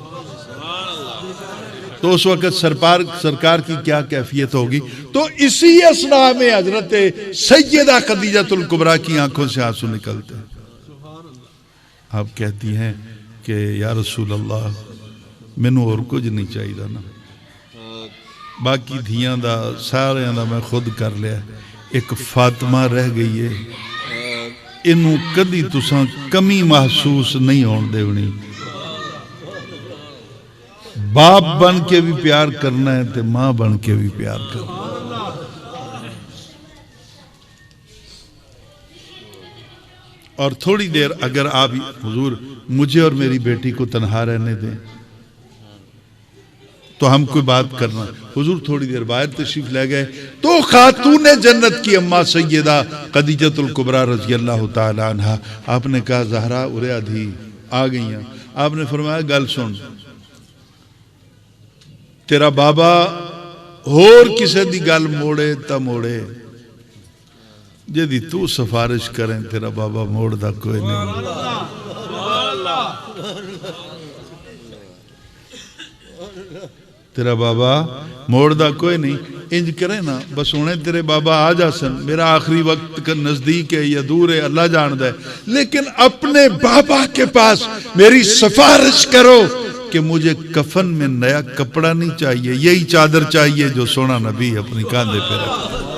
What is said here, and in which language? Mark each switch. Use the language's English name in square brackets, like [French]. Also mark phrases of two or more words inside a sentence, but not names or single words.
[Urdu] تو اس وقت سرکار کی کیا کیفیت ہوگی؟ تو اسی اسنا میں حضرت سیدہ خدیجہ الکبریٰ کی آنکھوں سے آنسو نکلتے ہیں۔ آپ کہتی ہیں کہ یا رسول اللہ [Punjabi] مینوں اور کچھ نہیں چاہیے نا، باقی دھیاں دا سارے دا میں خود کر لیا، [Urdu] ایک فاطمہ رہ گئی ہے، [Punjabi] انہوں کدی تساں کمی محسوس نہیں ہون دیونی، باپ بن کے بھی پیار کرنا ہے تے ماں بن کے بھی پیار کرنا ہے۔ [Urdu] اور تھوڑی دیر اگر آپ حضور مجھے اور میری بیٹی کو تنہا رہنے دیں تو ہم کوئی بات کرنا۔ حضور تھوڑی دیر باہر تشریف لے گئے تو خاتون جنت کی اماں سیدہ خدیجہ الکبریٰ رضی اللہ تعالی عنہ، آپ نے کہا زہرا ارے آدھی آ گئی ہیں۔ آپ نے فرمایا [Punjabi] گل سن، تیرا بابا اور کسے دی گل موڑے تا موڑے، جدی تو سفارش کریں تیرا بابا موڑ دا کوئی نہیں۔ تیرا بابا موڑ دا کوئی نہیں، انج کرے نا بس انہیں تیرے بابا آ جا سن، [Urdu] میرا آخری وقت کا نزدیک ہے یا دور ہے اللہ جاندہ ہے، لیکن اپنے بابا کے پاس میری سفارش کرو کہ مجھے کفن میں نیا کپڑا نہیں چاہیے، یہی چادر چاہیے جو سونا نبی اپنی کاندھے پہ رکھا۔